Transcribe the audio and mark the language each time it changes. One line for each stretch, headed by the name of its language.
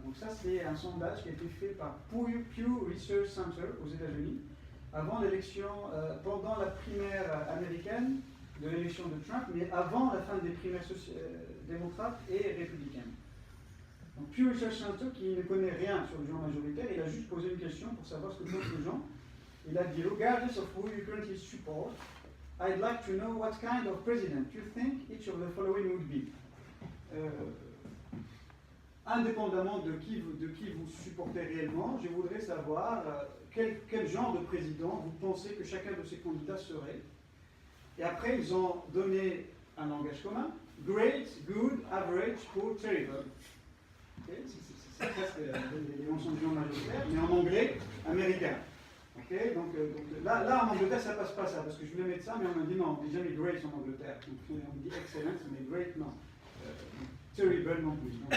French: Donc ça, c'est un sondage qui a été fait par Pew Research Center aux États-Unis, avant l'élection, pendant la primaire américaine de l'élection de Trump, mais avant la fin des primaires démocrates et républicaines. Donc Pew Research Center, qui ne connaît rien sur le genre majoritaire, il a juste posé une question pour savoir ce que pensent les gens. Il a dit,
English: regardless of who you currently support, I'd like to know what kind of president you think each of the following would be.
French: Indépendamment de qui vous supportez réellement, je voudrais savoir quel genre de président vous pensez que chacun de ces candidats serait. Et après, ils ont donné un langage commun.
English: Great, good, average, poor, terrible. Okay?
French: C'est presque les mentions du genre majoritaire, mais en anglais, américain. Okay? Donc là, en Angleterre, ça passe pas ça, parce que je voulais mettre ça, mais on m'a dit non, on ne dit jamais great en Angleterre. Donc, on dit excellence, mais great, non. Terrible non plus.